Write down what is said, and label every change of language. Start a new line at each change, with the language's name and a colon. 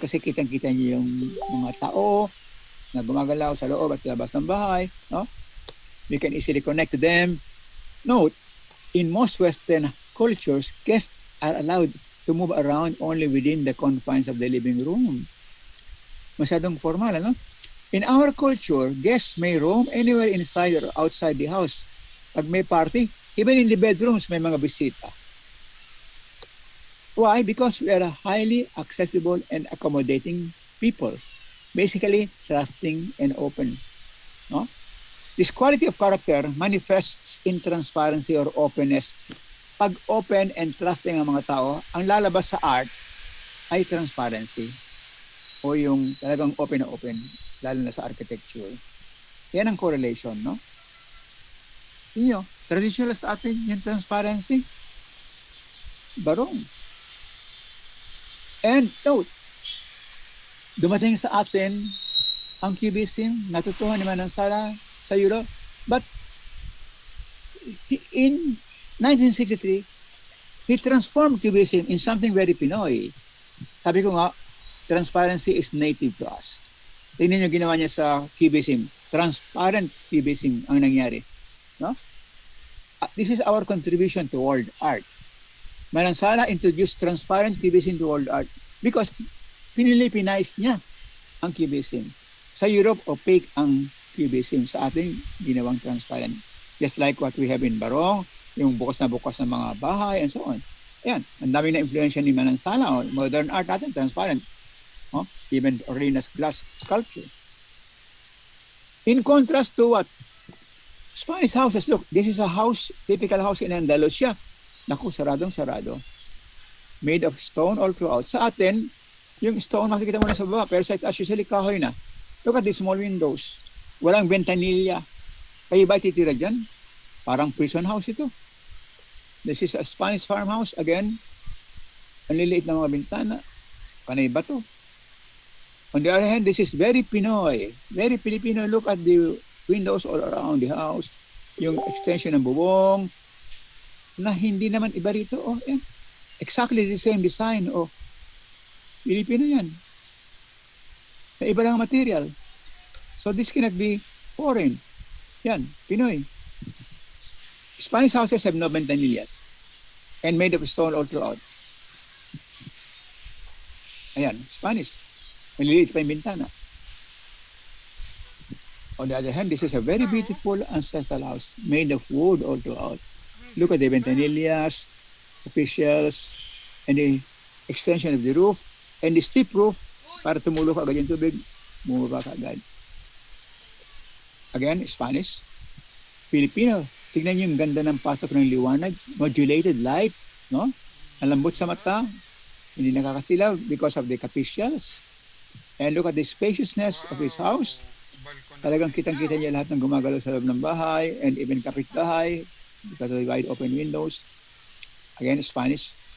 Filipino: Kasi kitang-kita niyo yung mga tao na gumagalaw sa loob at labas ng bahay. No?
English: We can easily connect to them. Note, in most Western cultures, guests are allowed to move around only within the confines of the living room.
Filipino: Masyadong formal, ano?
English: In our culture, guests may roam anywhere inside or outside the house.
Filipino: Pag may party,
English: Even in the bedrooms,
Filipino: may mga bisita.
English: Why? Because we are a highly accessible and accommodating people. Basically, trusting and open. No? This quality of character manifests in transparency or openness.
Filipino: Pag
English: open and trusting
Filipino: ang mga tao, ang lalabas sa art ay transparency o yung talagang open na open, lalo na sa architecture. Yan ang correlation, no? Inyo, traditional sa atin yung transparency. Barong.
English: And note,
Filipino: dumating sa atin ang cubism, natutuhan ni Manansala sa Europe.
English: But in 1963, he transformed cubism in something very Pinoy.
Filipino: Sabi ko nga,
English: transparency is native to us.
Filipino: Tingnan niyo ginawa niya sa cubism. Transparent cubism ang nangyari. No?
English: This is our contribution to world art. Manansala introduced transparent cubism to world art because
Filipino: pinilipinize niya ang
English: cubism.
Filipino: Sa Europe, opaque ang cubism. Sa atin, ginawang transparent.
English: Just like what we have in Barong,
Filipino: yung bukas na mga bahay,
English: and so on.
Filipino: Ayan, ang dami na influensya ni Manansala. Modern art natin, transparent.
English: Oh, even Arenas glass sculpture. In contrast to what? Spanish houses. Look, this is a house, typical house in Andalusia.
Filipino: Naku, saradong-sarado.
English: Made of stone all throughout.
Filipino: Sa atin, yung stone makikita mo na sa baba, pero sa itaas usually kahoy na.
English: Look at the small windows.
Filipino: Walang ventanilla. Kayo ba titira dyan? Parang prison house ito.
English: This is a Spanish farmhouse.
Filipino: Again, ang liliit na mga bintana. Panay ba to?
English: On the other hand, this is very Pinoy. Very Filipino. Look at the windows all around the house.
Filipino: Yung extension ng bubong. Na hindi naman iba rito. Oh, yan.
English: Exactly the same design.
Filipino: Oh, Filipino yan. Na iba lang material.
English: So this cannot be foreign.
Filipino: Yan, Pinoy.
English: Spanish houses have no ventanillas and made of stone all throughout.
Filipino: Ayan, Spanish. Maliliit pa yung bintana.
English: On the other hand, this is a very beautiful ancestral house made of wood all throughout. Look at the ventanillas, officials, and the extension of the roof, and the steep roof
Filipino: para tumulok agad yung tubig, bumaba ka agad.
English: Again, Spanish. Filipino.
Filipino: Tignan niyo yung ganda ng pasok ng liwanag.
English: Modulated light,
Filipino: no? Ang lambot sa mata. Hindi nakakasilaw
English: because of the capistials. And look at the spaciousness of his house.
Filipino: Talagang kitang-kita niya lahat ng gumagalaw sa loob ng bahay and even kapitbahay
English: because of the wide open windows. Again, Spanish.